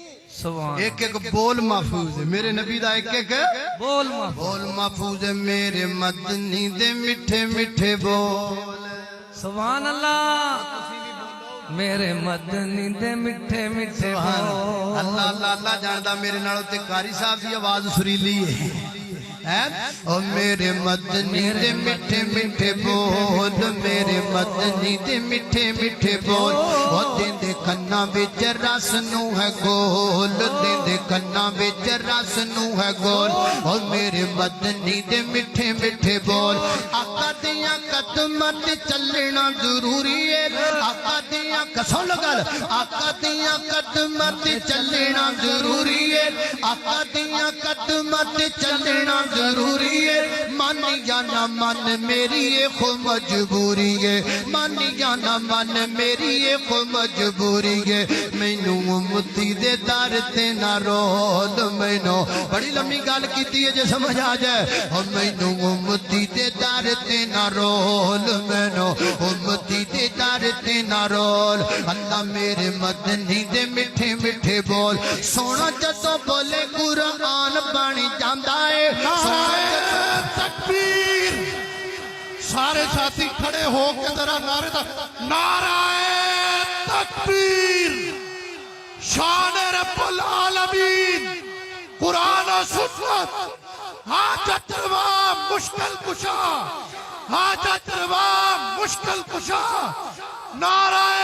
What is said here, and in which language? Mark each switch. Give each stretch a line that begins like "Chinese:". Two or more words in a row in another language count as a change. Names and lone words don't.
Arabic: سبحان
Punjabi: ایک ایک بول محفوظ ہے میرے نبی دا. ایک ایک بول محفوظ ہے میرے مدنی دے میٹھے میٹھے بول.
Arabic: سبحان اللہ.
Punjabi: میرے مدنی دے میٹھے میٹھے بول. اللہ اللہ اللہ جاندا میرے نالوں تے قاری صاحب دی آواز سریلی ہے. او میرے مدنی دے میٹھے میٹھے بول میرے مدنی دے میٹھے میٹھے بول او دے کنا وچ رس نو ہے گول دے کنا وچ رس نو ہے گول او میرے مدنی دے میٹھے میٹھے بول آقا دیاں قدماں تے چلنا ضروری ہے آقا دیاں کسوں لگل آقا دیاں قدماں تے چلنا ضروری ہے آقا دیاں قدماں تے چلنا ضروری ہے مانی یا نہ من میری یہ خو مجبوری ہے مانی یا نہ من میری یہ خو مجبوری ہے مینوں امتی دے در تے نہ رول مینوں بڑی لمبی گل کیتی ہے جے سمجھ آ جائے او مینوں امتی دے در تے نہ رول مینوں امتی دے در تے نہ رول اللہ میرے مدنی دے میٹھے میٹھے بول سونا جدوں بولے قرآن بن جاندا ہے
Urdu: تکبیر سارے ساتھی کھڑے ہو کے ذرا نعرے نعرہ تکبیر شان رب العالمین قرآن و سنت حاجت روا مشکل کشا حاجت روا مشکل کشا نعرہ